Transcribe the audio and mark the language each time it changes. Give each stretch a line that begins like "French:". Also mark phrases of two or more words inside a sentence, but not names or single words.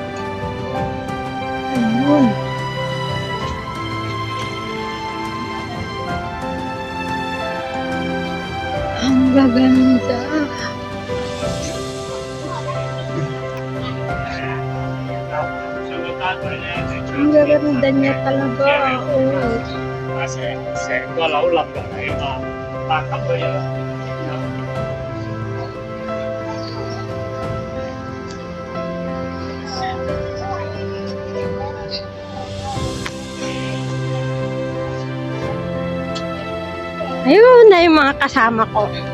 Filipino: Ayun. Ang gaganda. Ang gaganda niya talaga. Oh.
Cantonese: 成個樓冧落嚟啊嘛，8級嘅嘢。
Filipino: Ayun na yung mga kasama ko.